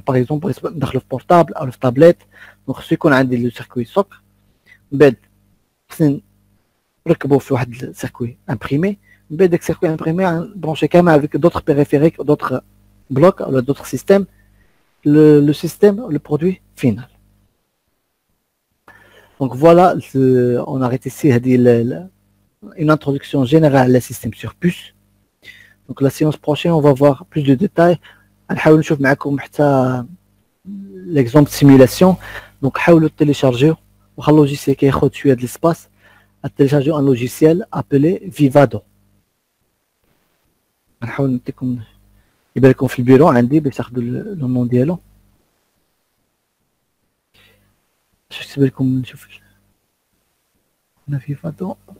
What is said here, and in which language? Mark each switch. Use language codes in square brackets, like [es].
[fr] Par exemple, dans le portable, ou la tablette. Donc, ceux qui ont le circuit SOC, [ar] ركبوا في واحد السيركوي امبريمي من بعد داك السيركوي امبريمي برونشي كامل [fr] avec d'autres périphériques, d'autres blocs ou d'autres systèmes, le système, le produit final. Donc voilà, on arrête ici une introduction générale au système sur puce. Donc la séance prochaine, on va voir plus de détails. [ar] نحاول نشوف معكم حتى [fr] l'exemple de simulation. [ar] Donc حاولوا [fr] télécharger [ar] وخا logiciel كياخذ شويه [fr] de l'espace. À télécharger un logiciel appelé Vivado. [ar] نحاول نعطيكم يبان لكم في البيرو عندي باش تاخذوا لو نون ديالو. باش كتبان لكم نشوف هنا Vivado.